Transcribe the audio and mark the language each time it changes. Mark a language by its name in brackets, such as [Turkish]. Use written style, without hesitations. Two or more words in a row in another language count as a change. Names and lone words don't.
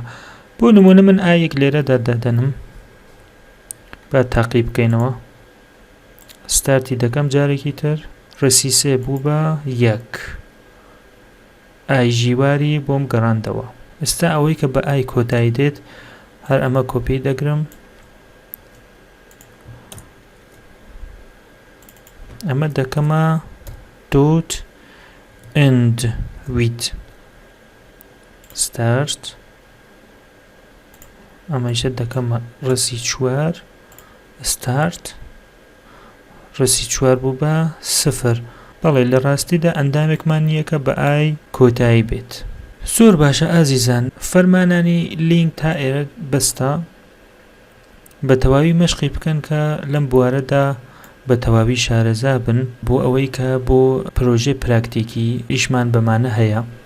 [Central Kurdish] بۆ نمونە من ئایەک لێرەدا دەدەنم با تاقی بکەینەوە ستارتی دەکەم جارێکی تر ڕسی سێ بوو بە یەک ئای ژیواری بۆم گەڕاندەوە. ئێستا ئەوەی کە بە ئای کۆتایی دێت هەر ئەمە کۆپی دەگرم ئەمە دەکەمە [English] dot end with start [Central Kurdish] ئەمەیشە دەکەمە ڕسی چوار start ڕسی چوار بوو بە سفر. بەڵێ لە ڕاستیدا ئەندامێکمان نییە کە بە ئای کۆتایی بێت. زۆر باشە ئازیزان، فەرمانانی لینک تا ئێرە بەستە بە تەواوی مەشقی بکەن کە لەم بوارەدا بە تەواوی شارەزا بن بۆ ئەوەی کە بۆ پرۆژێ پراکتیکی ئیشمان بەمانە هەیە.